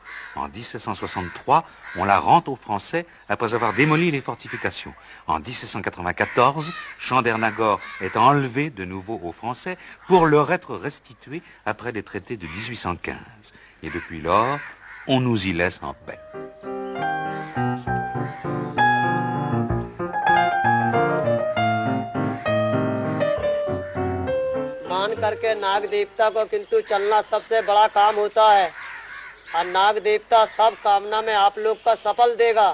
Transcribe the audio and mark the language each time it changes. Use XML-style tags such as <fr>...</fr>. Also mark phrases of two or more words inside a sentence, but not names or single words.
<fr>En 1763, on la rend aux Français après avoir démoli les fortifications. En 1794, Chandernagor est enlevé de nouveau aux Français pour leur être restitué après les traités de 1815. Et depuis lors, on nous y laisse en paix.</fr> <hi>मान करके नाग देवता को किंतु चलना सबसे बड़ा काम होता है और नाग देवता सब कामना में आप लोग का सफल देगा।</hi>